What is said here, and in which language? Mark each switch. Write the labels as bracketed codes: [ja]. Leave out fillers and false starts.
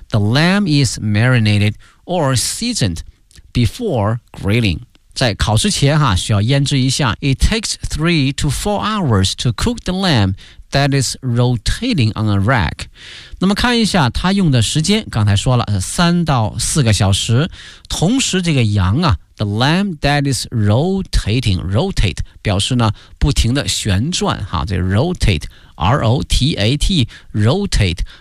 [en] The lamb is marinated or seasoned before grilling. [zh] 在烤之前哈，需要腌制一下。 [en] It takes 3 to 4 hours to cook the lamb that is rotating on a rack. [zh] 那么看一下它用的时间，刚才说了3到4个小时。同时这个羊啊 ， [en] the lamb that is rotating, [zh] rotate 表示呢不停的旋转哈，这 rotate, R-O-T-A-T, rotate.